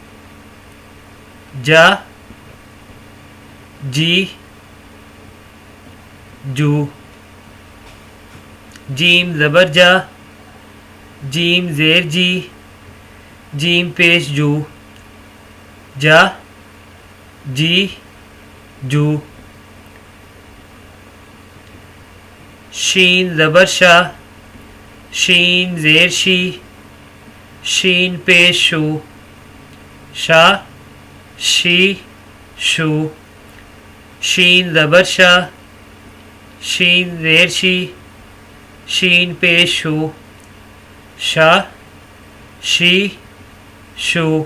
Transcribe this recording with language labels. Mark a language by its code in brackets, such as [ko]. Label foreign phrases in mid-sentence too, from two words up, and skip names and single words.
[ur] جا جی جو، جیم زبر جا، جیم زیر جی، جیم پیش جو، جا جی جو، شین زبر شا، شین زیر شی، شین پیش شو، شا شی شو، شین زبر شا، شین زیر شی، شین پیش شو، شا شی شو،